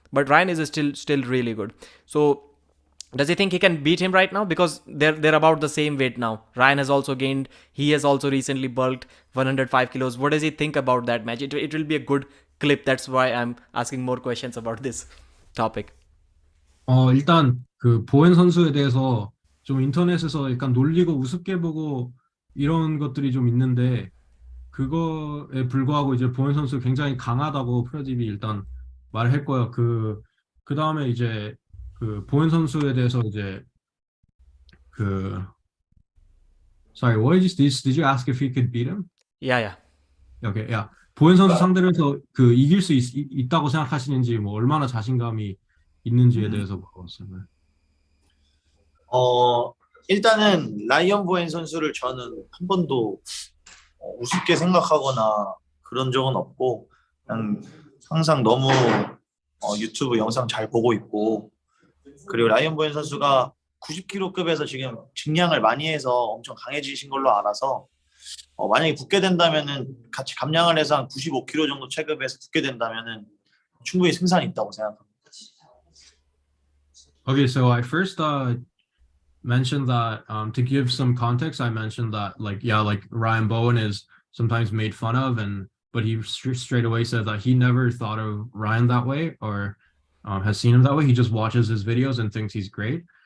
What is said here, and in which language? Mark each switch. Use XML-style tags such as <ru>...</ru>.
<en>But Ryan is still really good. So does he think he can beat him right now? Because they're about the same weight now. Ryan has also gained. He has also recently bulked 105 kilos. What does he think about that match? It will be a good clip. That's why I'm asking more questions about this topic.</en> <ko>일단 그 보엔 선수에 대해서 좀 인터넷에서 약간 놀리고 우습게 보고 이런 것들이 좀 있는데 그거에 불구하고 이제 보엔 선수 굉장히 강하다고 프로딥이 일단 말했고요. 그 다음에 이제 그 보엔 선수에 대해서 이제</ko> <en>sorry, what did you ask if he could beat him? Yeah. Okay, yeah.</en> <ko>보현 선수 상대로 해서 그 이길 수 있다고 생각하시는지 뭐 얼마나 자신감이 있는지에 음, 대해서 물어봤어요. 어, 일단은 라이언 보엔 선수를 저는 한 번도 우습게 생각하거나 그런 적은 없고 그냥 항상 너무 유튜브 영상 잘 보고 있고 그리고 라이언 보엔 선수가 90kg급에서 지금 증량을 많이 해서 엄청 강해지신 걸로 알아서 만약에 붙게 된다면은 같이 감량을 해서 한 95kg 정도 체급에서 붙게 된다면은 충분히 승산이 있다고 생각합니다.</ko> <en>Okay, so I first mentioned that to give some context, I mentioned that like yeah, like Ryan Bowen is sometimes made fun of, and but he straight away said that he never thought of Ryan that way or has seen him that way. He just watches his videos and thinks he's great.</en>